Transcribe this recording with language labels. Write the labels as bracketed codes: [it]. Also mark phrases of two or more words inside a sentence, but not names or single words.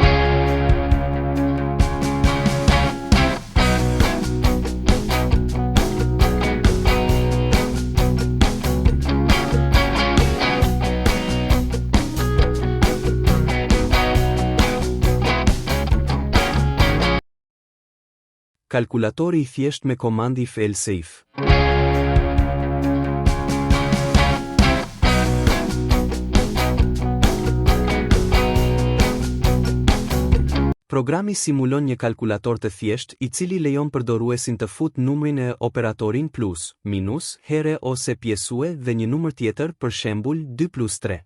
[sq] Kalkulatori I thjesht me komandë [en] if else if. [sq] Programi simulon një kalkulator të thjesht, I cili lejon përdoruesin të fut numrin e operatorin plus, minus, here ose pjesue dhe një numër tjetër, për shembull 2 plus 3.